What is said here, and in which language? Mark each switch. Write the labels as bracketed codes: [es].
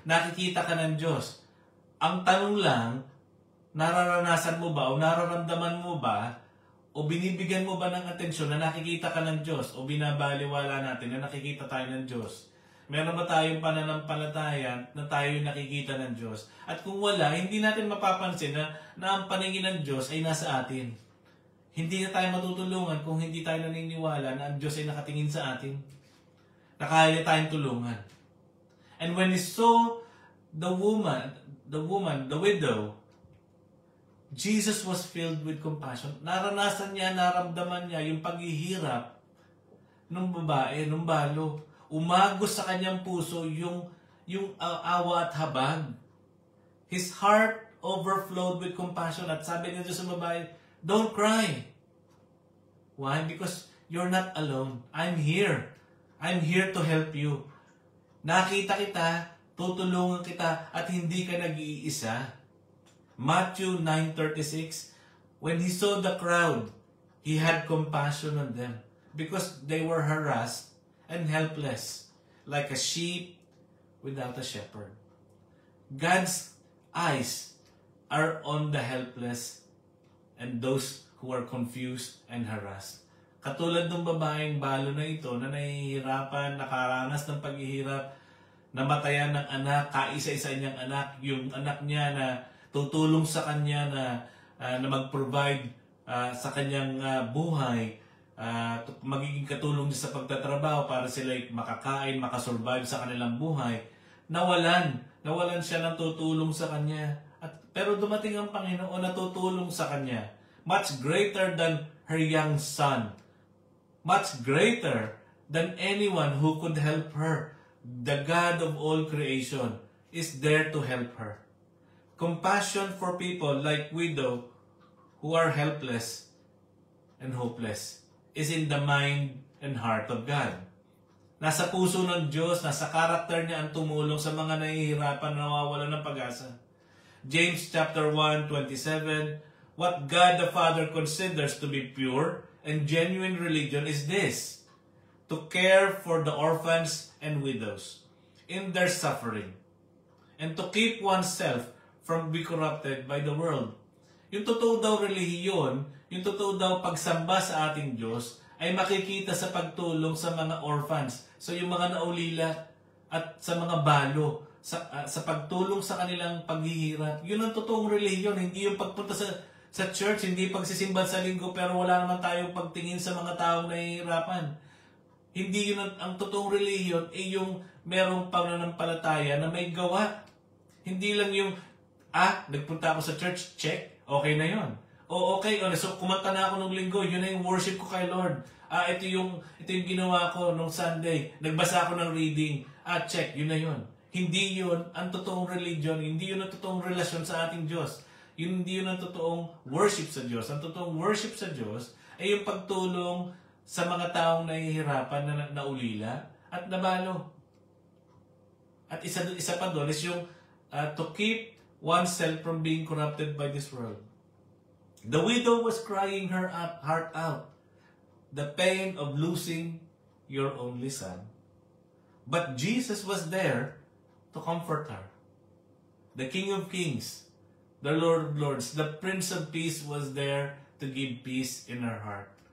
[tl] Nakikita ka ng Diyos. Ang tanong lang, nararanasan mo ba o nararamdaman mo ba o binibigyan mo ba ng atensyon na nakikita ka ng Diyos o binabaliwala natin na nakikita tayo ng Diyos? Meron ba tayong pananampalataya na tayo yung nakikita ng Diyos? At kung wala, hindi natin mapapansin na ang paningin ng Diyos ay nasa atin. Hindi na tayo matutulungan kung hindi tayo naniniwala na ang Diyos ay nakatingin sa atin. Na kaya tayong tulungan. [en] And when he saw the widow, Jesus was filled with compassion. [tl] Naranasan niya, naramdaman niya yung paghihirap ng babae, ng balo. Umagos sa kanyang puso yung awa at habag. [en] His heart overflowed with compassion. [tl] At sabi niya sa babae, [en] "Don't cry." Why? Because you're not alone. I'm here. I'm here to help you. [tl] Nakita kita, tutulungan kita, at hindi ka nag-iisa. [en] Matthew 9:36, when he saw the crowd, he had compassion on them because they were harassed and helpless, like a sheep without a shepherd. God's eyes are on the helpless and those who are confused and harassed. [tl] Katulad ng babaeng balo na ito na nahihirapan, nakaranas ng paghihirap, namatayan ng anak, kaisa-isa niyang anak, yung anak niya na tutulong sa kanya na mag-provide sa kanyang buhay, magiging katulong niya sa pagtatrabaho para sila makakain, makasurvive sa kanilang buhay. Nawalan siya ng tutulong sa kanya. Pero dumating ang Panginoon na tutulong sa kanya. [en] Much greater than her young son. Much greater than anyone who could help her. The God of all creation is there to help her. Compassion for people like widow who are helpless and hopeless is in the mind and heart of God. [tl] Nasa puso ng Diyos, nasa karakter niya ang tumulong sa mga nahihirapan na nawawalan ng pag-asa. [en] James chapter 1:27, what God the Father considers to be pure and genuine religion is this, to care for the orphans and widows in their suffering, and to keep oneself from being corrupted by the world. [tl] Yung totoo daw relihiyon, yung totoo daw pagsamba sa ating Diyos, ay makikita sa pagtulong sa mga orphans. So yung mga naulila at sa mga balo, sa pagtulong sa kanilang paghihirap. Yun ang totoong relihiyon, hindi yung pagpunta sa church, hindi pagsisimba sa linggo, pero wala naman tayong pagtingin sa mga taong nahihirapan. Hindi yun ang totoong relihiyon, yung merong pananampalataya na may gawa. Hindi lang yung, nagpunta ako sa church, check, okay na yun. Okay, so kumanta na ako nung linggo, yun na yung worship ko kay Lord. Ito yung ginawa ko nung Sunday, nagbasa ako ng reading, check, yun na yun. Hindi yun ang totoong religion, hindi yun ang totoong relasyon sa ating Diyos. Hindi yun ang totoong worship sa Diyos. Ang totoong worship sa Diyos ay yung pagtulong sa mga taong nahihirapan na naulila at nabalo. At isa pa doon [en] is yung to keep oneself from being corrupted by this world. The widow was crying her heart out, the pain of losing your only son. But Jesus was there to comfort her. The King of Kings, the Lord of Lords, the Prince of Peace was there to give peace in her heart.